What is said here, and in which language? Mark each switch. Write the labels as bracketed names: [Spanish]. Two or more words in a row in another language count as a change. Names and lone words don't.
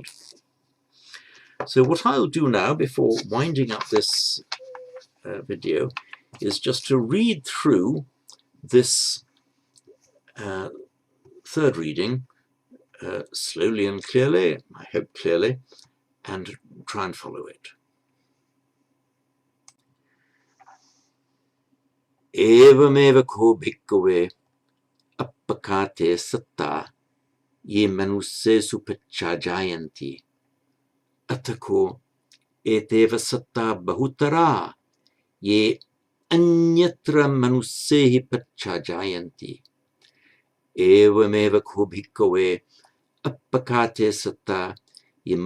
[English] So what I'll do now, before winding up this video, is just to read through this third reading slowly and clearly, I hope clearly, and try and follow it. [Pali] Evameva ko bhikkhave appakate satta ye manussesu pacchajayanti atako eteva satta bahutara ye anyatra manussehi pacchajayanti evameva ko bhikkhave appakate satta ye